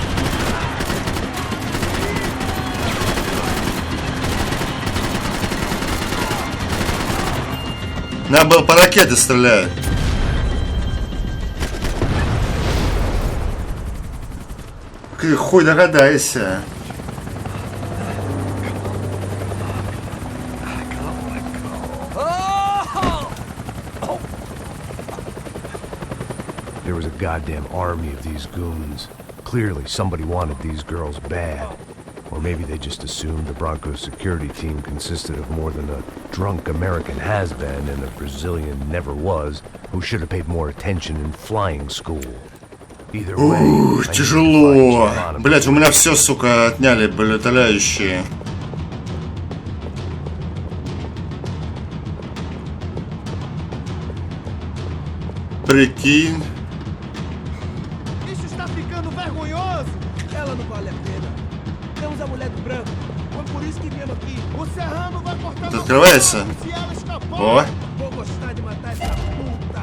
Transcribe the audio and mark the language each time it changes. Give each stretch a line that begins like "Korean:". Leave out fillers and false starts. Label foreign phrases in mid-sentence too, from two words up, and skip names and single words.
Russian: Надо было по ракете стрелять. Ты хуй догадайся.
English: There was a goddamn army of these goons. Clearly, somebody wanted these girls bad. Or maybe they just assumed the Broncos security team consisted of more than a drunk American has-been and a Brazilian never-was who should have paid more attention in flying school. Either way, I need to find
Russian: Тяжело.
English: Geronimo.
Russian: Блять, у меня все, сука, отняли, блядь, летающие. Прикинь.
Portuguese: Isso está ficando vergonhoso! Ela não vale a pena. Temos a mulher do branco. Foi por isso que viemos aqui. O Serrano vai cortar
Russian: Это открывается.
Portuguese: se ela escapou. Ó. Vou gostar de matar essa puta.